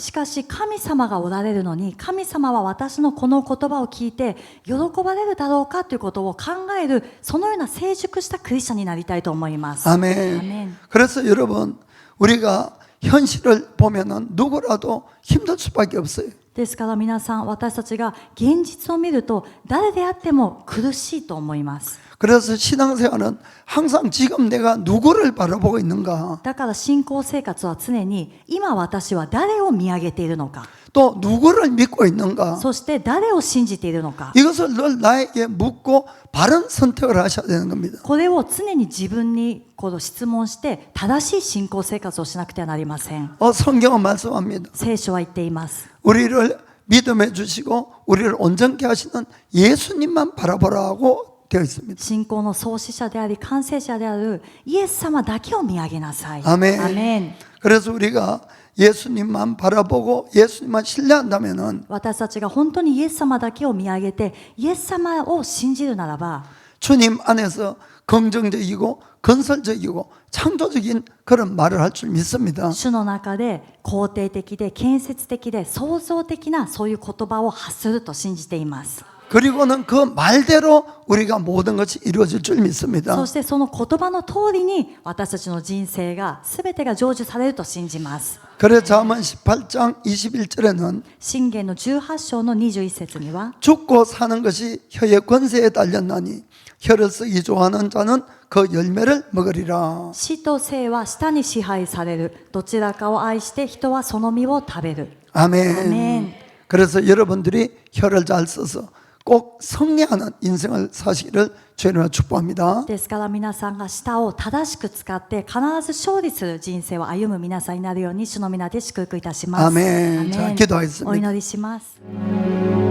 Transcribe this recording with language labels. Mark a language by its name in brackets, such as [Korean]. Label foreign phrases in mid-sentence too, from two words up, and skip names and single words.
[Japanese] しかし神様がおられるのに神様は私のこの言葉を聞いて喜ばれるだろうかということを考えるそのような成熟したクリスチャンになりたいと思います。 [Korean] 아멘. 아멘. 그래서 여러분 우리가 현실을 보면은 누구라도 힘들 수밖에 없어요. [Japanese] ですから皆さん私たちが現実を見ると誰であっても苦しいと思います。 [Korean] 그래서 신앙생활은 항상 지금 내가 누구를 바라보고 있는가 [Japanese] だから信仰生活は常に今私は誰を見上げているのか [Korean] 또 누구를 믿고 있는가 [Japanese] そして誰を信じているのか [Korean] 이것을 늘 나에게 묻고 바른 선택을 하셔야 되는 겁니다. [Japanese] これを常に自分にこの質問して正しい信仰生活をしなくてはなりません。 [Korean] 성경은 말씀합니다. [Japanese] 聖書は言っています。 [Korean] 우리를 믿음해 주시고 우리를 온전케 하시는 예수님만 바라보라고 되어 있습니다. [Japanese] 信仰の創始者であり完成者であるイエス様だけを見上げなさい。 [Korean] 아멘. [Japanese] アメン。 [Korean] 그래서 우리가 예수님만 바라보고 예수님만 신뢰한다면은 [Japanese] 私たちが本当にイエス様だけを見上げてイエス様を信じるならば [Korean] 주님 안에서 긍정적이고 건설적이고 창조적인 그런 말을 할 줄 믿습니다. [Japanese] 主の中で肯定的で建設的で創造的なそういう言葉を発すると信じています。 [Korean] 그리고는 그 말대로 우리가 모든 것이 이루어질 줄 믿습니다. [Japanese] そしてその言葉の通りに私たちの人生が全てが成就されると信じます。 [Korean] 그래서 잠언 18장 21절에는 [Japanese] 箴言の18章の21節には [Korean] 죽고 사는 것이 혀의 권세에 달렸나니 혀를 쓰기 좋아하는 자는 그 열매를 먹으리라. [Japanese] 死と生は舌に支配される。どちらかを愛して人はその実を食べる。 [Korean] 아멘. 아멘. 그래서 여러분들이 혀를 잘 써서 꼭 승리하는 인생을 사시기를 주님으로 축복합니다. [Japanese] ですから皆さんが舌を正しく使って必ず勝利する人生を歩む皆さんになるように主の皆で祝福いたします。 [Korean] 아멘. 자, 기도하겠습니다. [Japanese] お祈りします。